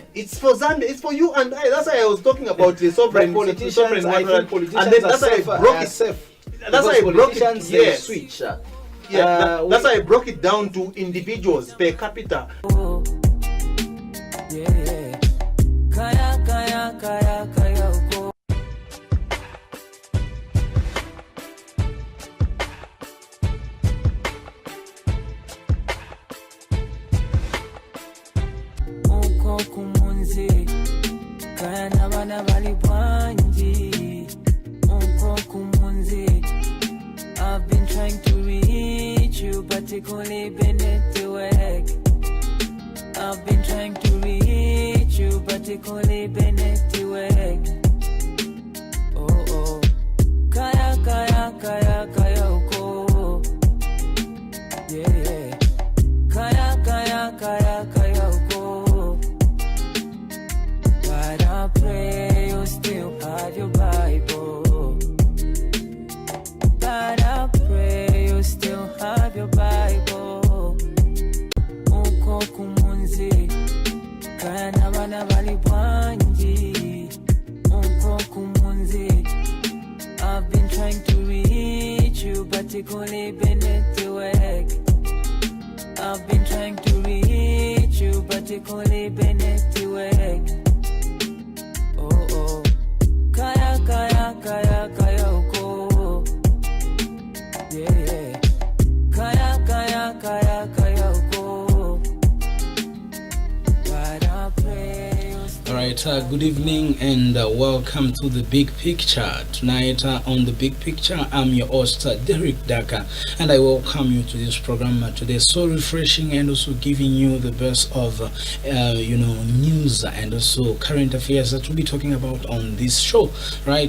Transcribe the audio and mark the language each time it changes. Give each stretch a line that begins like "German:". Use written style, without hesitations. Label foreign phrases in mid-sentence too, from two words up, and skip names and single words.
English: It's for Zambia. It's for you and I. That's why I was talking about the sovereign politicians. I think politicians and then that's why I broke it. That's why I broke it. Yes. Switch. Yeah, that's why I broke it down to individuals per capita. Yeah.
Nyanja: Kaya, kaya, kaya, kaya, uko. Uko kumunzi, kaya nabana bali bwanji. Uko kumunzi,
English: I've been trying to reach you, but it only been network. I've been trying to reach you, but it only been network.
Nyanja: Oh oh, kaya kaya kaya kaya uko. Yeah, kaya kaya kaya kaya uko.
English: But I pray you still have your Bible. But I pray you still have your Bible.
Nyanja: Uko kumunzi, kaya nabana bali bwanji. Uko kumunzi,
English: I've been trying to reach you, but it only been network. I've been trying to reach you, but it only been network.
Nyanja: Oh oh, kaya kaya kaya kaya uko. Yeah, kaya kaya kaya kaya uko.
English: But I pray you still. Alright, good evening and welcome to the Big Picture. Tonight on the Big Picture, I'm your host Derek Daka, and I welcome you to this program today. So refreshing and also giving you the best of news and also current affairs that we'll be talking about on this show, right?